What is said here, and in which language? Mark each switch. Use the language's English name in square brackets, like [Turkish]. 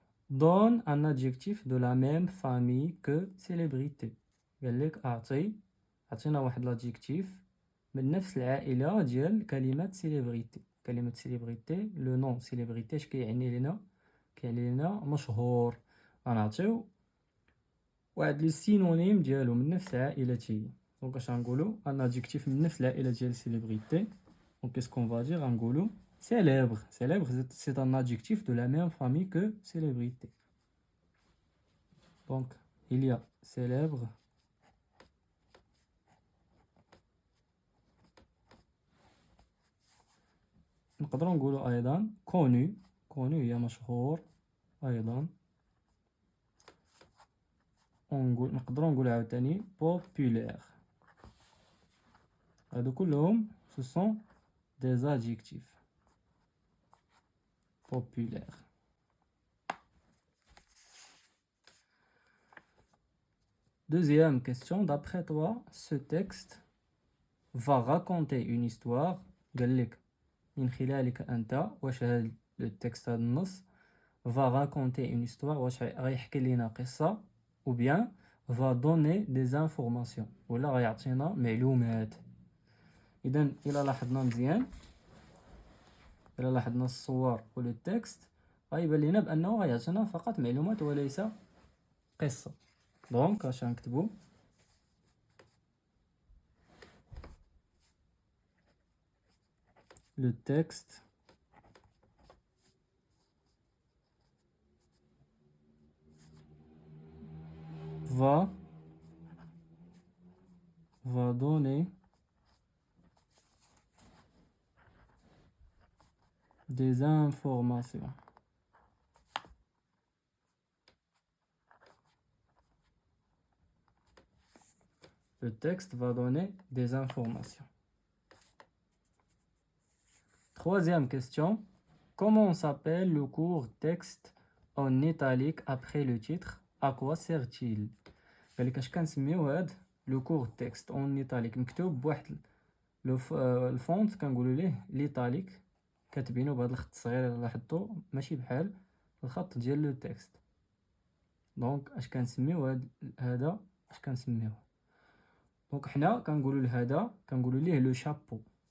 [French] Donne un adjectif de la même famille que célébrité. [Arabic] قال لك أعطينا واحد l'adjectif من نفس العائلة ديال كلمة célébrité. كلمة célébrité لو نون célébrité اش كيعني لنا؟ كيعني لنا مشهور. غنعطيو واحد لي سينونيم ديالو من نفس عائلته. دونك اش غنقولو؟ ان adjectif من نفس العائلة ديال célébrité. [French] Donc qu'est-ce qu'on va dire? [Arabic] غنقولو [French] célèbre. Célèbre, c'est un adjectif de la même famille que célébrité. Donc, il y a célèbre, [Arabic] نقدروا نقولوا أيضا [French] connu. [Arabic] connu هي مشهور أيضا. نقدروا نقولوا عاوتاني populaire. هادو كلهم [French] ce sont des adjectifs populaires. Deuxième question, d'après toi, ce texte va raconter une histoire. [Arabic] قال لك من خلالك أنت واش هاد التكست هاد النص [French] va raconter une histoire [Arabic] واش غيحكي لنا قصة [French] ou bien va donner des informations [Arabic] ولا غيعطينا معلومات. إذا إلا لاحظنا مزيان، إلا لاحظنا الصور و لو تكست غيبان لنا بأنه غيعطينا فقط معلومات وليس قصة. دونك اش غنكتبو؟ [French] le texte va donner des informations. Le texte va donner des informations. Troisième question. Comment s'appelle le court texte en italique après le titre? À quoi sert-il? [Arabic] قال لك اش كنسميو هاد [French] لو كور تكست اون ايطاليك [Arabic] مكتوب بواحد الفونت كنقولوا ليه ليطاليك، كاتبينه بهذا الخط الصغير اللي لاحظتو ماشي بحال الخط ديال لو تكست. دونك اش كنسميو هذا اش كنسميوه؟ دونك حنا كنقولوا لهذا كنقولوا ليه لو شابو.